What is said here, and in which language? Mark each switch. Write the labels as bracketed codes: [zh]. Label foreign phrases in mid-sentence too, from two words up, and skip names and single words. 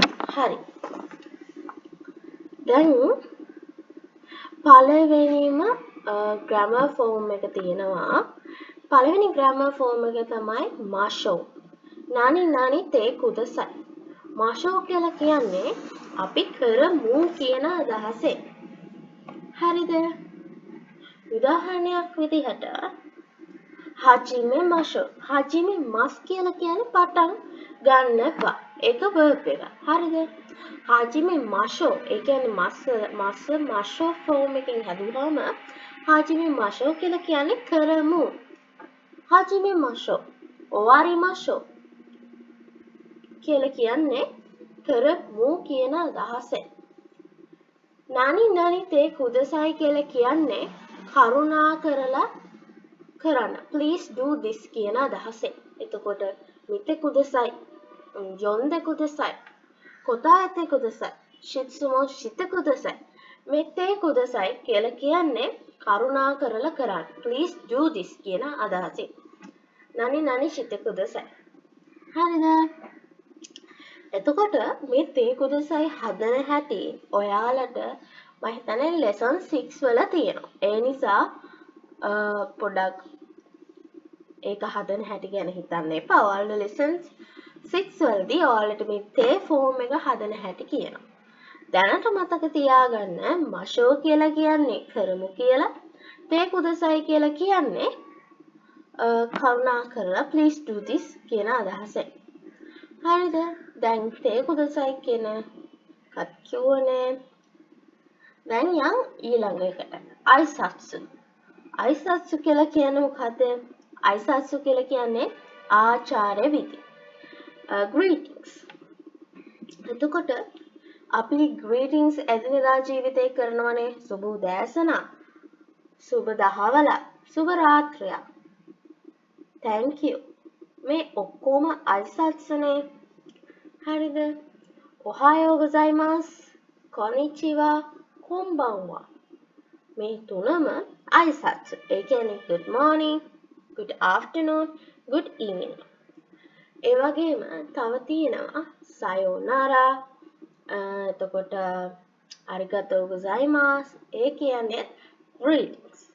[si] හරි. දැන් පළවෙනිම grammar form එක තියෙනවා. පළවෙනි grammar form එක තමයි masho. [ja] 何々てください. [si] masho කියලා කියන්නේ අපි කරමු කියන අදහසෙන්. හරිද? උදාහරණයක් විදිහට [ja] 始めましょう. 始めます [si] කියලා කියන්නේ පටන් ගන්නවා. ඒක verb එක. හරිද? [ja] 始めましょう [si] ඒ කියන්නේ මස් masho form එකෙන් හැදුවාම [ja] 始めましょう [si] කියලා කියන්නේ කරමු. [ja] 始めましょう. [si] owarimashou කියලා කියන්නේ කරමු කියන අදහසෙන්. [ja] 何々てください [si] කියලා කියන්නේ කරුණා කරලා කරන්න. [en] please do this කියන අදහසෙන්. [ja] එතකොට 見てください、読んでください、答えてください、質問してください. [si] මේ [ja] てください [si] කියලා කියන්නේ කරුණා කරලා කරන්න. [en] please do this කියන අදහසෙන්. [ja] 何々してください. [si] හරිද? එතකොට මේ [ja] てください [si] හදන හැටි ඔයාලට මම හිතන්නේ lesson 6 වල තියෙනවා. ඒ නිසා පොඩක් ඒක හදන හැටි ගැන හිතන්න එපා. ඔයාලට lesson 6 වලදී ඔයාලට මේ te form එක හදන හැටි කියනවා. දැනට මතක තියාගන්න masho කියලා කියන්නේ කරමු කියලා. [ja] てください [si] කියලා කියන්නේ කරුණා කරලා [en] please do this [si] කියන අදහසෙන්. හරිද? දැන් [ja] てください [si] කියන කත් කියවනේ. දැන් යන් ඊළඟ එකට. aisatsu. aisatsu කියලා කියන්නේ මොකද්ද? aisatsu කියලා කියන්නේ ආචාර්ය විධි. greetings. එතකොට අපි greetings එදිනෙදා ජීවිතේ කරනවනේ. සුබ උදෑසන, සුබ දහවල, සුබ රාත්‍රිය. [en] thank you. [si] මේ ඔක්කොම aisatsuනේ. හරිද? [ja] おはようございます、こんにちは、こんばんは. [si] මේ තුනම aisatsu. ඒ කියන්නේ [en] good morning, good afternoon, good evening. [si] ඒ වගේම තව තියෙනවා sayonara. [ja] එතකොට ありがとうございます. [si] ඒ කියන්නේ greetings.